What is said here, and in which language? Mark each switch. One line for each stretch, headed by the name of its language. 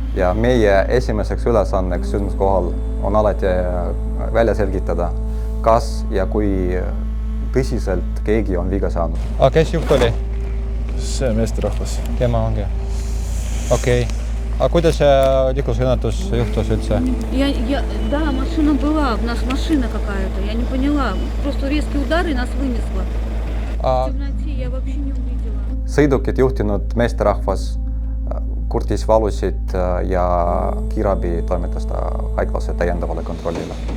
Estonian: Ja meie esimeseks ülesanneks sündmuskohal on alati välja selgitada, kas ja kui tõsiselt keegi on viga saanud. Aga kes juht oli? See meesterahvas. Tema ongi. Okei. А kuidas liiklusõnnetus juhtus üldse?
Russian: Да, машина была, у нас машина какая-то, я не поняла. Просто резкий удар и нас вынесло. В темноте я вообще не увидела.
Estonian: Sõidukit juhtinud meesterahvas kurtis valusid ja kiirabi toimetas ta haiglasse täiendavale kontrollile.